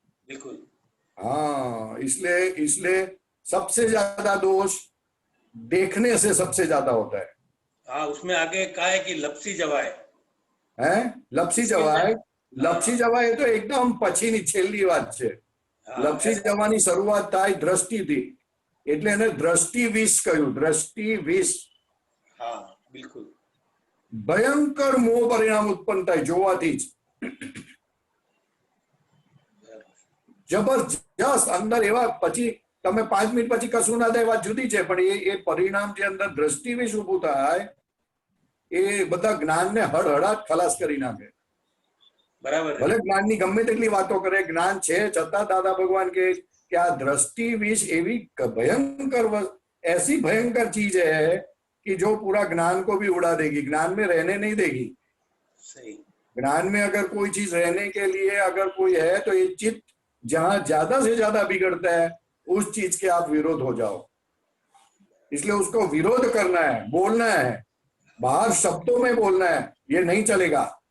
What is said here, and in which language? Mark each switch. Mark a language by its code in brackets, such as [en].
[hi] बिल्कुल। हाँ, इसलिए सबसे ज्यादा दोष देखने से सबसे ज्यादा होता है। हाँ, उसमें आगे कहा है कि [gu] लपसी जवाए है, लपसी जवाए तो एकदम पछીની છેલ્લી વાત છે। લપસી જવાની શરૂઆત થાય દ્રષ્ટિથી, એટલે એને દ્રષ્ટિ વિષ કહ્યું, દ્રષ્ટિ વિષ। [hi] हाँ बिल्कुल। [gu] ભયંકર મોહ પરિણામ ઉત્પન્ન થાય જોવાથી જ, જબરજસ્ત અંદર એવા, પછી તમે 5 મિનિટ પછી કશું ના થાય વાત જુદી છે, પણ એ પરિણામ જે અંદર દ્રષ્ટિ વિષ ઉભું થાય એ બધા જ્ઞાનને હળહળાટ ખલાસ કરી નાખે। બરાબર। ભલે જ્ઞાનની ગમે તેટલી વાતો કરે, જ્ઞાન છે છતાં દાદા ભગવાન કહે કે આ દ્રષ્ટિ વિષ એવી ભયંકર, [hi] ऐसी भयंकर चीज है कि जो पूरा ज्ञान को भी उड़ा देगी, ज्ञान में रहने नहीं देगी। सही। ज्ञान में अगर कोई चीज रहने के लिए अगर कोई है तो ये चित्त जहां ज्यादा से ज्यादा बिगड़ता है उस चीज के आप विरोध हो जाओ। इसलिए उसको विरोध करना है, बोलना है, बाहर शब्दों में बोलना है, ये नहीं चलेगा।